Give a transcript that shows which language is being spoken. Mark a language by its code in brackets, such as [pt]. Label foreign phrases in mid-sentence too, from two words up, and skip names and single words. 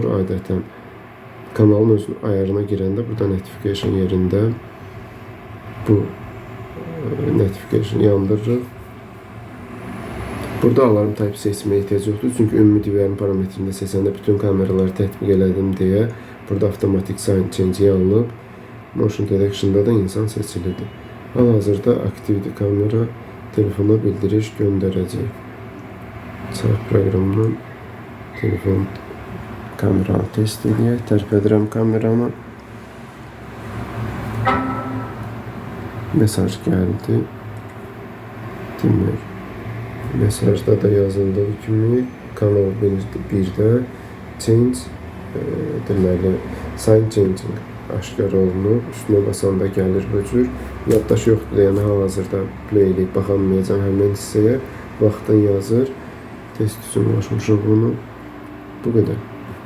[az] Adətən kanalın öz ayarına girəndə burada notification yerində bu notification yandırır. Burada alarm type seçməyə ehtiyac yoxdur. Çünki ümumi DVR-ın parametrində seçəndə bütün kameraları tətbiq elədim deyə burada avtomatik [en] sign change [az] yanılıb. [en] Motion detection'da [az] da insan seçilidir. Hal-hazırda aktivdir kamera. Telefona bildiriş göndərəcək. Saat proqramından telefon kameranı test edək. Tərk edirəm kameranı. Mesaj gəldi. Demək, mesajda da yazıldığı kimi kanal 1-də change, deməli, [en] sign changing [az] aşkar olunur. Üstünə basanda gəlir bu cür. Yaddaş yoxdur, yəni hal-hazırda play eləyib baxamayacağım həmən hissəyə. Vaxtın yazır. Test üçün ulaşmışıq bunu. Bu qədər.